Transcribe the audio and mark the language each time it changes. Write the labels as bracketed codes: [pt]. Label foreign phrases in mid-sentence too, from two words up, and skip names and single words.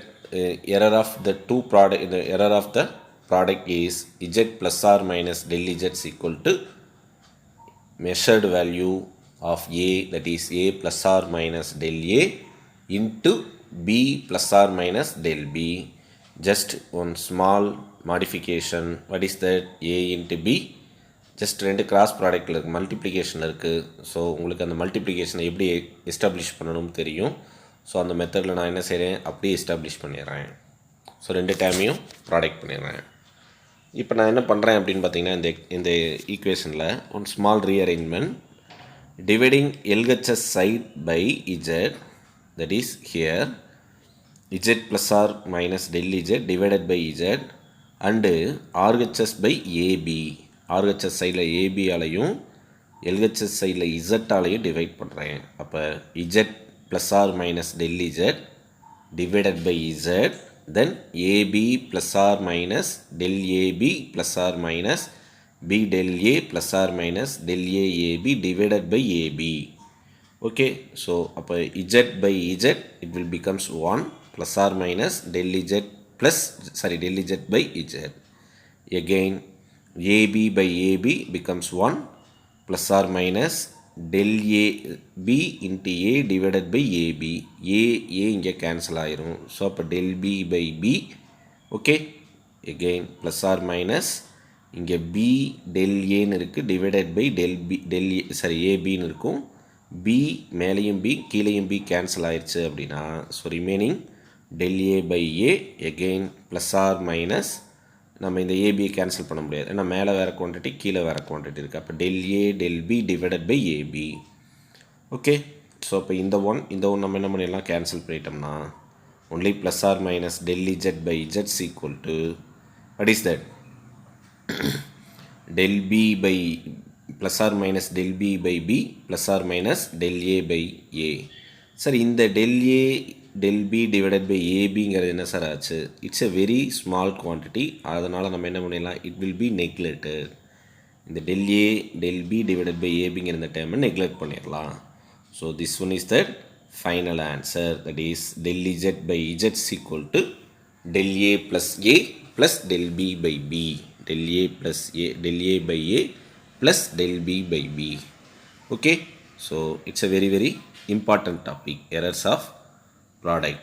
[en] Error of the two product, the error of the product is Z plus or minus del Z is equal to measured value of A, that is A plus or minus del A into B plus or minus del B. Just one small modification. What is that? A into B. [ta] ஜஸ்ட் ரெண்டு [en] cross productil [ta] இருக்குது, மல்டிப்ளிகேஷன் இருக்குது. ஸோ உங்களுக்கு அந்த மல்டிப்ளிகேஷனை எப்படி எஸ்டாப்ளிஷ் பண்ணணும்னு தெரியும். ஸோ அந்த மெத்தடில் நான் என்ன செய்கிறேன், அப்படியே எஸ்டாப்ளிஷ் பண்ணிடுறேன். ஸோ ரெண்டு டைமையும் ப்ராடக்ட் பண்ணிடுறேன். இப்போ நான் என்ன பண்ணுறேன் அப்படின்னு பார்த்தீங்கன்னா, இந்த ஈக்குவேஷனில் [en] one small rearrangement, dividing LHS side by Z, that is here Z plus or minus del Z divided by Z and RHS by AB. [ta] RHS சைடில் AB ஆலையும் LHS சைடில் Z ஆலையும் டிவைட் பண்ணுறேன். [en] அப்போ Z plus or minus del Z divided by Z, then AB plus or minus del AB plus or minus B del A plus or minus del A AB divided by AB. Okay, so அப்போ Z by Z it will becomes 1 plus or minus del Z plus, del Z by Z. Again AB by AB becomes 1 plus or minus del AB into A divided by AB. [ta] A இங்கே கேன்சல் ஆயிரும். ஸோ அப்போ [en] del B by B. ஓகே, again plus or minus இங்கே B del Aன்னு இருக்குது divided by del B, ABன்னு இருக்கும். [ta] B மேலேயும் B கீழேயும் B கேன்சல் ஆயிடுச்சு அப்படின்னா, [en] so remaining del A by A. again plus or minus [ta] நம்ம இந்த ஏபியை கேன்சல் பண்ண முடியாது, ஏன்னா மேலே வேறு குவான்டிட்டி கீழே வேறு குவான்டிட்டி இருக்குது. அப்போ [en] del A del B divided by AB. [ta] ஓகே, ஸோ அப்போ இந்த ஒன் நம்ம என்ன பண்ணிடலாம், கேன்சல் பண்ணிட்டோம்னா [en] only plus or minus del Z by Z is equal to, what is that? del B by plus or minus del B by B plus or minus del A by A. [ta] சார் இந்த [en] del A del B divided by AB [ta] ங்கிறது என்ன சார் ஆச்சு? [en] it's a very small quantity, அதனால் நம்ம என்ன பண்ணிடலாம், it will be neglected. [ta] இந்த [en] del A del B divided by AB [ta] ங்கிற இந்த டேர்மை நெக்லெக்ட் பண்ணிடலாம். [en] so this one is the final answer, that is del Z by Z is equal to del A plus A plus del B by B. del A plus A, del A by A plus del B by B. Okay, so it's a very very important topic, errors of product.